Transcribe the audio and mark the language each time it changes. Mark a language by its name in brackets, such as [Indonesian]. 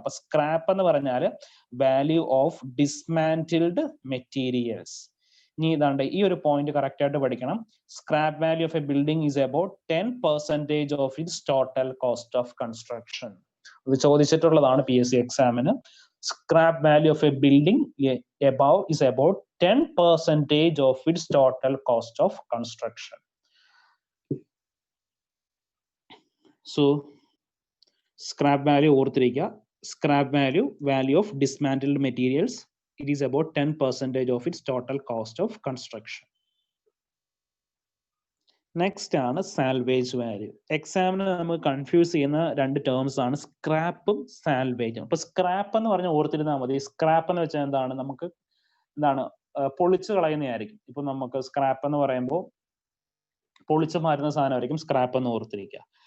[Malayalam] അപ്പൊ സ്ക്രാപ്പ് എന്ന് പറഞ്ഞാൽ വാല്യൂ ഓഫ് ഡിസ്മാൻറ്റിൽഡ് മെറ്റീരിയൽസ്. ഇനി ഇതാണ്ട് ഈ ഒരു പോയിന്റ് കറക്റ്റ് ആയിട്ട് പഠിക്കണം. [English] Scrap value of a building is about 10% of its total cost of construction. [Malayalam] ഇത് ചോദിച്ചിട്ടുള്ളതാണ് PSC എക്സാമിന്. [English] Scrap value of a building above is about 10% of its total cost of construction. So, scrap value [Malayalam] ഓർത്തിരിക്കുക. [English] Scrap value of dismantled materials, it is about 10% of its total cost of construction. [Malayalam] Next ആണ് salvage value. എക്സാമിന് നമുക്ക് confuse ചെയ്യുന്ന രണ്ട് terms ആണ് സ്ക്രാപ്പും സാൽവേജും. അപ്പൊ scrap എന്ന് പറഞ്ഞാൽ ഓർത്തിരുന്നാൽ മതി. സ്ക്രാപ്പ് എന്ന് വെച്ചാൽ എന്താണ്, നമുക്ക് എന്താണ് പൊളിച്ചു കളയുന്നതായിരിക്കും. ഇപ്പൊ നമുക്ക് സ്ക്രാപ്പ് എന്ന് പറയുമ്പോൾ പൊളിച്ചു മാറുന്ന സാധനമായിരിക്കും സ്ക്രാപ്പ് എന്ന് ഓർത്തിരിക്കുക.